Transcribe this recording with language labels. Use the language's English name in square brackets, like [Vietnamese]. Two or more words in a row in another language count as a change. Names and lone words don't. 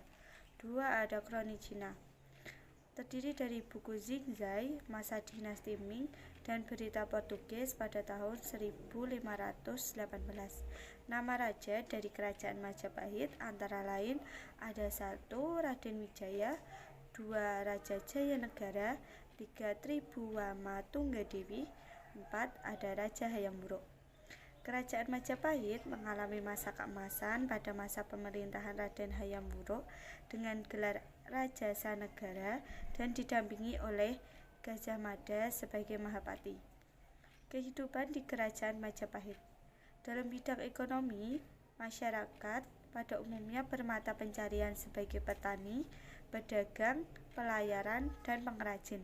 [Indonesian] 2. Ada Kroni Cina. Terdiri dari buku Xingzai masa dinasti Ming dan berita Portugis pada tahun 1518. Nama raja dari kerajaan Majapahit antara lain ada 1. Raden Wijaya, 2. Raja Jayanegara, 3. Tribhuwama Tunggadewi, 4. Ada Raja Hayam Wuruk. Kerajaan Majapahit mengalami masa keemasan pada masa pemerintahan Raden Hayam Wuruk dengan gelar Raja Sanegara dan didampingi oleh Gajah Mada sebagai Mahapati. Kehidupan di Kerajaan Majapahit. Dalam bidang ekonomi, masyarakat pada umumnya bermata pencarian sebagai petani, pedagang, pelayaran, dan pengrajin.